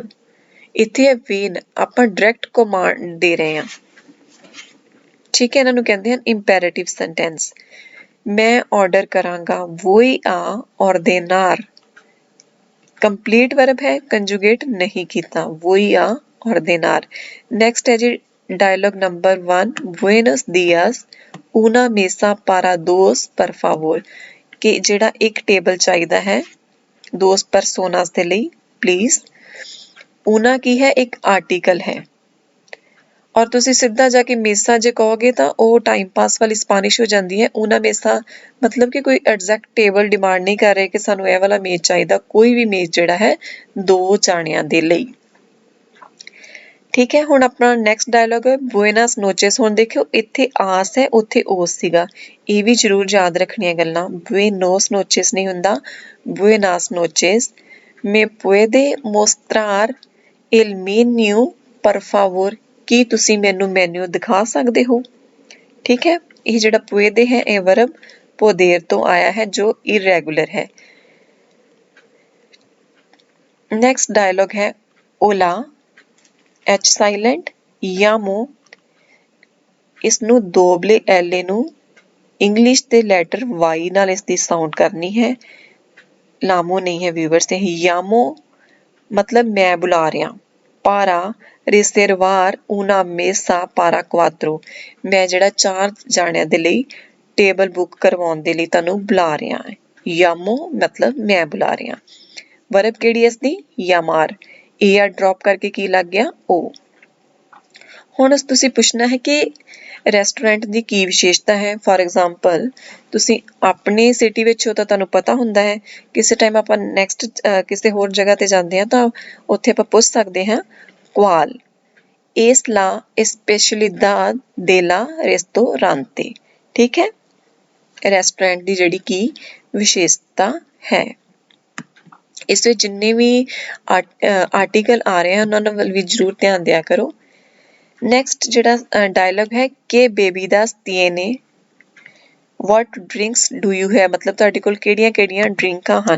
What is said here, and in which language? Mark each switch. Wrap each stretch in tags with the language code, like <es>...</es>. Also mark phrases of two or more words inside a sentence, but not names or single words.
<pa>ਇੱਥੇ ਹੈ ਵੇਨ, ਆਪਾਂ</pa> <en>direct command</en> <pa>ਦੇ ਰਹੇ ਹਾਂ, ਠੀਕ ਹੈ। ਇਹਨਾਂ ਨੂੰ ਕਹਿੰਦੇ ਹਨ</pa> <en>imperative sentence.</en> <pa>ਮੈਂ ਆਰਡਰ ਕਰਾਂਗਾ,</pa> <es>voy a ordenar,</es> <en>complete verb</en> <pa>ਹੈ, ਕੰਜੂਗੇਟ ਨਹੀਂ ਕੀਤਾ,</pa> <es>voy a ordenar.</es> <pa>ਨੈਕਸਟ ਹੈ ਜੀ</pa> <en>dialogue number 1</en> <es>buenos dias, una mesa para dos por favor,</es> <pa>ਕਿ ਜਿਹੜਾ ਇੱਕ ਟੇਬਲ ਚਾਹੀਦਾ ਹੈ</pa> <es>dos personas</es> <pa>ਦੇ ਲਈ ਪਲੀਜ਼। una ਕੀ ਹੈ, ਇੱਕ ਆਰਟੀਕਲ ਹੈ, ਔਰ ਤੁਸੀਂ ਸਿੱਧਾ ਜਾ ਕੇ ਮੇਸਾ ਜੇ ਕਹੋਗੇ ਤਾਂ ਉਹ</pa> <en>time pass</en> <pa>ਵਾਲੀ ਸਪੈਨਿਸ਼ ਹੋ ਜਾਂਦੀ ਹੈ।</pa> <es>una mesa</es> <pa>ਮਤਲਬ ਕਿ ਕੋਈ</pa> <en>exact table demand</en> <pa>ਨਹੀਂ ਕਰ ਰਹੇ ਕਿ ਸਾਨੂੰ ਇਹ ਵਾਲਾ ਮੇਜ਼ ਚਾਹੀਦਾ, ਕੋਈ ਵੀ ਮੇਜ਼ ਜਿਹੜਾ ਹੈ 2 ਜਾਣਿਆਂ ਦੇ ਲਈ, ਠੀਕ ਹੈ। ਹੁਣ ਆਪਣਾ</pa> <en>next dialogue</en> <pa>ਹੈ</pa> <es>buenas noches.</es> <pa>ਹੁਣ ਦੇਖਿਓ ਇੱਥੇ ਆਸ ਹੈ, ਉੱਥੇ ਓਸ ਸੀਗਾ, ਇਹ ਵੀ ਜ਼ਰੂਰ ਯਾਦ ਰੱਖਣੀਆਂ ਗੱਲਾਂ।</pa> <es>buenos noches</es> <pa>ਨਹੀਂ ਹੁੰਦਾ,</pa> <es>buenas noches. me puede mostrar el menú por favor,</es> <pa>ਕੀ ਤੁਸੀਂ ਮੈਨੂੰ ਮੈਨੂ ਦਿਖਾ ਸਕਦੇ ਹੋ, ਠੀਕ ਹੈ। ਇਹ ਜਿਹੜਾ ਪੁਏਦੇ ਹੈ ਇਹ ਵਰਬ ਪੋਦੇਰ ਤੋਂ ਆਇਆ ਹੈ ਜੋ ਇਰੈਗੂਲਰ ਹੈ।</pa> <en>next dialogue</en> <pa>ਹੈ ਓਲਾ,</pa> <en>H silent,</en> <pa>ਯਾਮੋ, ਇਸਨੂੰ</pa> <es>doble ele</es> <pa>ਨੂੰ ਇੰਗਲਿਸ਼ ਦੇ</pa> <en>letter Y</en> <pa>ਨਾਲ ਇਸ ਦੀ ਸਾਊਂਡ ਕਰਨੀ ਹੈ, ਲਾਮੋ ਨਹੀਂ ਹੈ ਵਿਊਵਰਸ। ਤੇ ਯਾਮੋ ਮਤਲਬ ਮੈਂ ਬੁਲਾ ਰਿਹਾ।</pa> <es>para reservar una mesa para quattro,</es> <pa>ਮੈਂ ਜਿਹੜਾ 4 ਜਾਣਿਆਂ ਦੇ ਲਈ ਟੇਬਲ ਬੁੱਕ ਕਰਵਾਉਣ ਦੇ ਲਈ ਤੁਹਾਨੂੰ ਬੁਲਾ ਰਿਹਾ ਹੈ। ਯਾਮੋ ਮਤਲਬ ਮੈਂ ਬੁਲਾ ਰਿਹਾ। ਵਰਬ ਕਿਹੜੀ ਇਸ ਦੀ, ਯਾਮਾਰ,</pa> <en>A R drop</en> <pa>ਕਰਕੇ ਕੀ ਲੱਗ ਗਿਆ, ਉਹ। ਹੁਣ ਤੁਸੀਂ ਪੁੱਛਣਾ ਹੈ ਕਿ ਰੈਸਟੋਰੈਂਟ ਦੀ ਕੀ ਵਿਸ਼ੇਸ਼ਤਾ ਹੈ।</pa> <en>for example</en> <pa>ਤੁਸੀਂ ਆਪਣੇ ਸਿਟੀ ਵਿੱਚ ਹੋ ਤਾਂ ਤੁਹਾਨੂੰ ਪਤਾ ਹੁੰਦਾ ਹੈ, ਕਿਸੇ ਟਾਈਮ ਆਪਾਂ ਨੈਕਸਟ ਕਿਸੇ ਹੋਰ ਜਗ੍ਹਾ ਤੇ ਜਾਂਦੇ ਹਾਂ ਤਾਂ ਉੱਥੇ ਆਪਾਂ ਪੁੱਛ ਸਕਦੇ ਹਾਂ</pa> <es>cuál es la especialidad de la restaurante,</es> <pa>ਠੀਕ ਹੈ, ਰੈਸਟੋਰੈਂਟ ਦੀ ਜਿਹੜੀ ਕੀ ਵਿਸ਼ੇਸ਼ਤਾ ਹੈ। ਇਸ ਵਿੱਚ ਜਿੰਨੇ ਵੀ ਆਰਟੀਕਲ ਆ ਰਹੇ ਹਨ ਉਹਨਾਂ ਵੱਲ ਵੀ ਜ਼ਰੂਰ ਧਿਆਨ ਦਿਆ ਕਰੋ। ਨੈਕਸਟ ਜਿਹੜਾ ਡਾਇਲੌਗ ਹੈ ਕਿ</pa> <es>bebidas tiene,</es> <en>what drinks do you have,</en> <pa>ਮਤਲਬ ਤੁਹਾਡੇ ਕੋਲ ਕਿਹੜੀਆਂ ਕਿਹੜੀਆਂ ਡਰਿੰਕਾਂ ਹਨ।</pa>